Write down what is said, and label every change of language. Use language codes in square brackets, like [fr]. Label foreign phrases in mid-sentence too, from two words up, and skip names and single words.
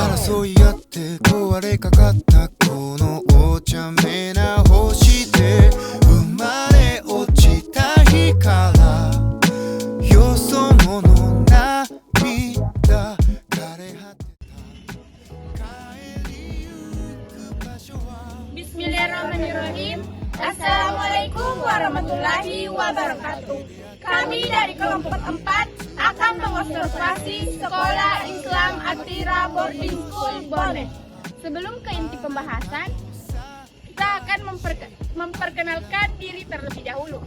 [ja] 争い合って壊れかかったこのお茶目な星で生まれ落ちた日からよそ者涙枯れ果てた帰りゆく場所は [ar] بسم الله الرحمن الرحيم. السلام عليكم ورحمة الله وبركاته. [id] Kami dari kelompok 4 akan mengobservasi Sekolah Islam Atira Boarding School Bone. Sebelum ke inti pembahasan, kita akan memperkenalkan diri terlebih dahulu.